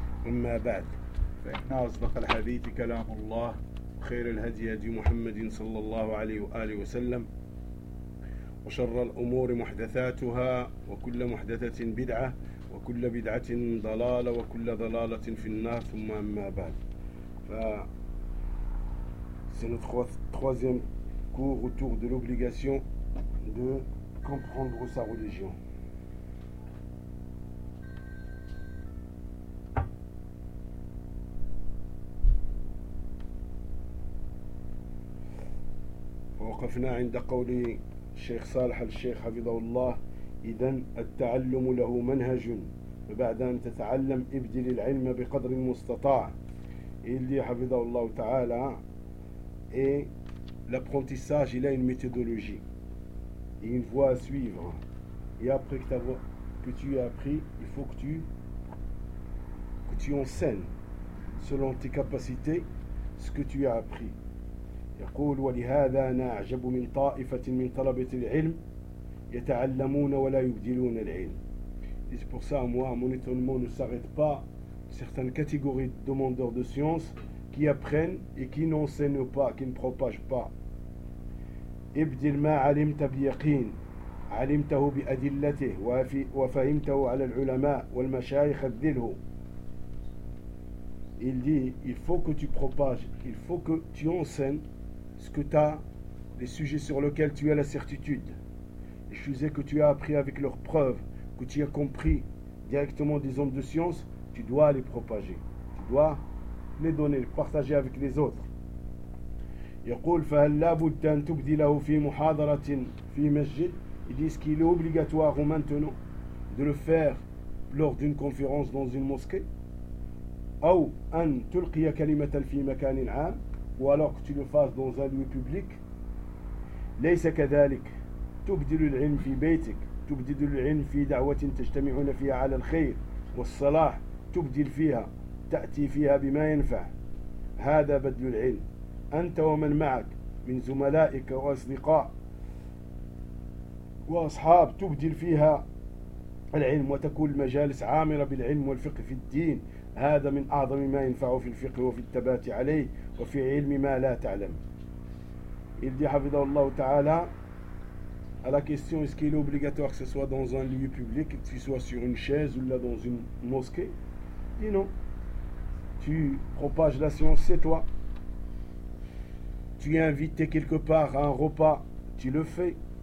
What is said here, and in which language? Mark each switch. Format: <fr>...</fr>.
<ar>أما بعد، فإن أصدق الحديث كلام الله، خير الهدي هدي محمد صلى الله عليه وآله وسلم، وشر الأمور محدثاتها، وكل محدثة بدعة، وكل بدعة ضلالة، وكل ضلالة في النار. ثم أما بعد،</ar> <fr>c'est notre troisième cours autour de l'obligation de comprendre sa religion.</fr> <ar>وقفنا عند قول الشيخ صالح الشيخ حفظه الله: إذن التعلم له منهج، فبعد أن تتعلم ابدل العلم بقدر المستطاع. اللي حفظه الله تعالى</ar> <fr>l'apprentissage il a une méthodologie et une voie à suivre, et après que tu aies appris, il faut que tu enseignes selon tes capacités ce que tu as appris.</fr> <ar>يقول: ولهذا أنا أعجب من طائفة من طلبة العلم يتعلمون ولا يبدلون العلم.</ar> <fr>Et c'est pour ça, moi, mon étonnement ne s'arrête pas certaines catégories de demandeurs de science qui apprennent et qui n'enseignent pas, qui ne propagent pas.</fr> <ar>ابدل ما علمت بيقين علمته بأدلته وفهمته على العلماء والمشايخ الذله.</ar> <fr>Il dit: il faut que tu propages, il faut que tu enseignes ce que tu as, les sujets sur lesquels tu as la certitude, les sujets que tu as appris avec leurs preuves, que tu as compris directement des hommes de science, tu dois les propager, tu dois les donner, les partager avec les autres.</fr> <ar>يقول: فهل لابد أن تبدله في محاضرة في مسجد.</ar> <fr>Ils disent qu'il est obligatoire maintenant de le faire lors d'une conférence dans une mosquée.</fr> <ar>أو أن تلقي كلمة في مكان عام.</ar> <fr>Ou alors que tu le fasses dans un lieu public.</fr> <ar>ليس كذلك. تبدل العلم في بيتك. تبدل العلم في دعوة تجتمعون فيها على الخير والصلاح. تبدل فيها. تأتي فيها بما ينفع. هذا بدل العلم. أنت ومن معك من زملائك وأصدقاء وأصحاب. تبدل فيها العلم وتكون المجالس عامرة بالعلم والفقه في الدين. هذا من أعظم ما ينفع في الفقه وفي التبات عليه وفي علم ما لا تعلم. يدي حفظه الله تعالى</ar> <fr>à la question: est-ce qu'il est obligatoire que ce soit dans un lieu public, que ce soit sur une chaise ou là dans une mosquée? Dis non. Tu propages la science, c'est toi. Tu es invité quelque part à un repas, tu le fais.</fr>